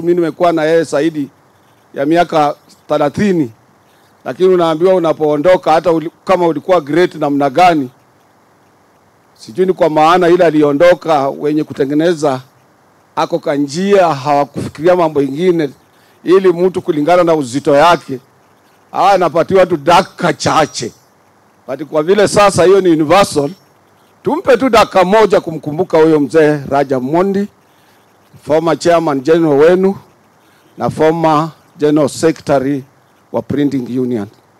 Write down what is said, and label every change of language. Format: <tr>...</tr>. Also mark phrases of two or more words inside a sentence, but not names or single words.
<sw>Mimi nimekuwa na yeye zaidi ya miaka 30, lakini unaambiwa unapoondoka hata kama ulikuwa great namna gani, sijui ni kwa maana ile aliondoka wenye kutengeneza ako kanjia hawakufikiria mambo ingine, ili mtu kulingana na uzito yake anapatiwa tu dakika chache. But kwa vile sasa hiyo ni universal, tumpe tu dakika moja kumkumbuka huyo mzee Rajab Mondi,</sw> <en>former chairman general</en> <sw>wenu na</sw> <en>former general secretary</en> <sw>wa Printing Union.</sw>